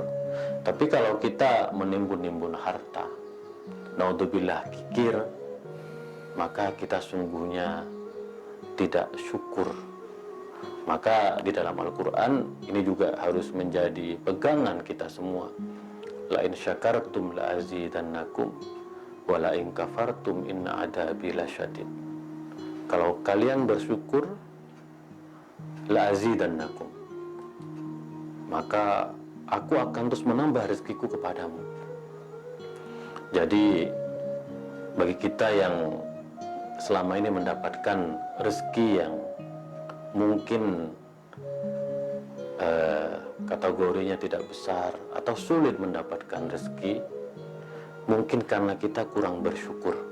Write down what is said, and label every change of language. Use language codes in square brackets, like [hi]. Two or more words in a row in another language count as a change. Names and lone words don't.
[id] Tapi kalau kita menimbun-nimbun harta, naudzubillah kikir, maka kita sungguhnya tidak syukur. Maka di dalam Al-Quran ini juga harus menjadi pegangan kita semua. [ar] لئن شكرتم لأزيدنكم ولئن كفرتم إن عذابي لشديد. [id] Kalau kalian bersyukur, [ar] لأزيدنكم, [id] maka aku akan terus menambah rezekiku kepadamu. Jadi bagi kita yang selama ini mendapatkan rezeki yang mungkin kategorinya tidak besar atau sulit mendapatkan rezeki, mungkin karena kita kurang bersyukur.